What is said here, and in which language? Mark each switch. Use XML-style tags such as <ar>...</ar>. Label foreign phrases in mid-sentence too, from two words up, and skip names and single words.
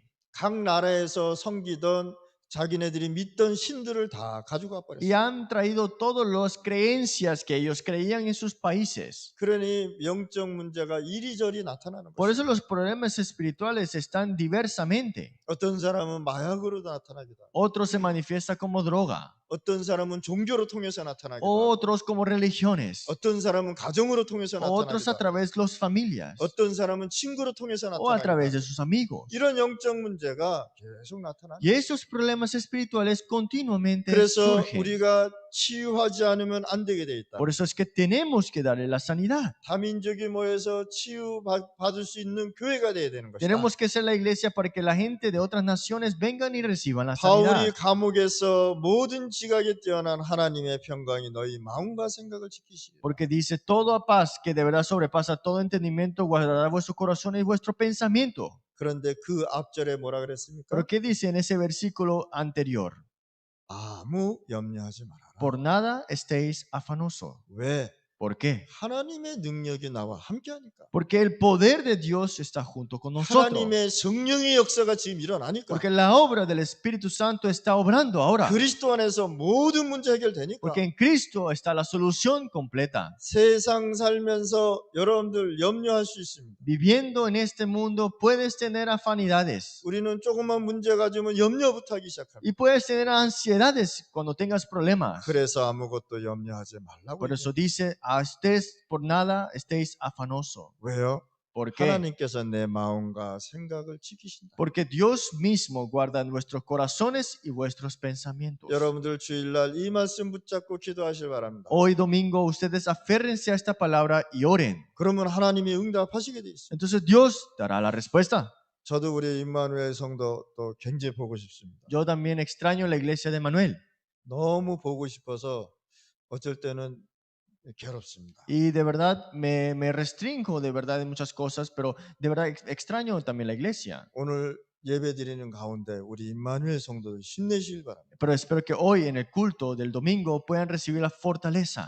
<ko>각 나라에서 섬기던 자기네들이 믿던 신들을 다 가져가</ko> <es>Y</es> <ko>버렸어요.</ko> <es>han traído todas las creencias que ellos creían en sus países.</es> <ko>그러니 영적 문제가 이리저리 나타나는</ko> <es>Por</es> <ko>거예요.</ko> <es>eso los problemas espirituales están diversamente.</es> <ko>어떤 사람은 마약으로 나타나기도 하고,</ko> <es>Otros se manifiesta como droga.</es> <ko>어떤 사람은 종교로 통해서 나타나기도 하고,</ko> <es>Otros como religiones.</es> <ko>어떤 사람은 가정으로 통해서</ko> <es>Otros</es> <ko>나타나기도</ko> <es>a</es> <ko>하고,</ko> <es>través de las familias.</es> <ko>어떤 사람은 친구로 통해서</ko> <es>O a</es> <ko>나타나기도</ko> <es>través de</es> <ko>하고.</ko> <es>sus amigos.</es> <ko>이런 영적 문제가 계속 나타나는</ko> <es>Y esos problemas espirituales continuamente</es> <ko>그래서</ko> <es>surgen.</es> <ko>우리가 치유하지 않으면 안 되게 돼 있다.</ko> <es>Por eso es que tenemos que darle la sanidad.</es> <ko>다민족이 모여서 치유 받을 수 있는 교회가 돼야 되는 것이다.</ko> <es>Tenemos que ser la iglesia para que la gente de otras naciones vengan y reciban la sanidad.</es> <ko>바울이 감옥에서 모든 지각에 뛰어난 하나님의 평강이 너희 마음과 생각을 지키시리라.</ko> <es>Porque dice, toda paz que de verdad sobrepasa todo entendimiento guardará vuestro corazón y vuestro pensamiento.</es> <ko>그런데 그 앞절에 뭐라 그랬습니까?</ko> <es>Pero ¿qué dice en ese versículo anterior?</es> <ko>아무 염려하지 말아라.</ko> <es>Por nada estéis afanosos.</es> <ko>왜?</ko> <es>¿Por qué?</es> <ko>하나님의 능력이 나와 함께하니까.</ko> <es>Porque el poder de Dios está junto con nosotros.</es> <ko>하나님의 성령의 역사가 지금 일어나니까.</ko> <es>Porque la obra del Espíritu Santo está obrando ahora.</es> <ko>그리스도 안에서 모든 문제 해결되니까.</ko> <es>Porque en Cristo está la solución completa.</es> <ko>세상 살면서 여러분들 염려할 수 있습니다.</ko> <es>Viviendo en este mundo puedes tener afanidades.</es> <ko>우리는 조그만 문제 가지면 염려부터 하기 시작합니다.</ko> <es>Y puedes tener ansiedades cuando tengas problemas.</es> <ko>그래서 아무것도 염려하지 말라고.</ko> <es>Por eso dice, a ustedes por nada estéis afanosos.</es> <ko>왜요?</ko> <es>¿Por qué?</es> <ko>하나님께서 내 마음과 생각을 지키신다.</ko> <es>Porque Dios mismo guarda nuestros corazones y vuestros pensamientos.</es> <ko>여러분들 주일날 이 말씀 붙잡고 기도하실 바랍니다.</ko> <es>Hoy domingo ustedes aférrense a esta palabra y oren.</es> <ko>그러면 하나님이 응답하시게 돼 있어요.</ko> <es>Entonces Dios dará la respuesta.</es> <ko>저도 우리 임마누엘 성도 또 굉장히 보고 싶습니다.</ko> <es>Yo también extraño la iglesia de Manuel.</es> <ko>너무 보고 싶어서 어쩔 때는 괴롭습니다.</ko> <es>Y de verdad me restringo de verdad en muchas cosas, pero de verdad extraño también la iglesia.</es> <ko>오늘 예배 드리는 가운데 우리 임마누엘 성도들 힘내시길 바랍니다.</ko> <es>Pero espero que hoy en el culto del domingo puedan recibir la fortaleza</es>